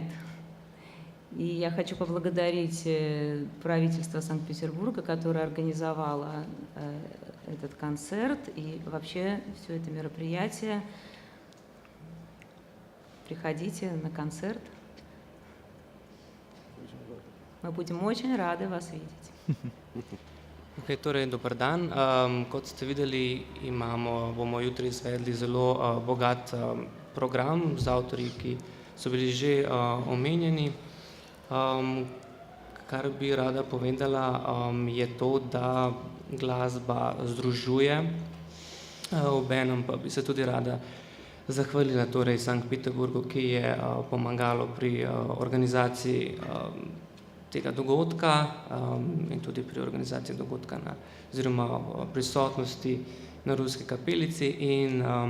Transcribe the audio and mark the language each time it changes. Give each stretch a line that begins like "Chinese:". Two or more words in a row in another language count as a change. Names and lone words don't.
Russian: И я хочу поблагодарить правительство Санкт-Петербурга, которое организовало этот концерт и вообще все это мероприятие. Приходите на концерт. Мы будем очень рады вас видеть.
Slovenian: Okay, torej, dober dan. Kot ste videli, bomo jutri izvedli zelo bogat program z avtorji, ki so bili že omenjeni. Kar bi rada povedala, je to, da glasba združuje, obenem pa bi se tudi rada zahvalila torej Sankt Peterburgu, ki je pomagalo pri organizaciji tega dogodka in tudi pri organizaciji dogodka oziroma prisotnosti na Ruski kapelici in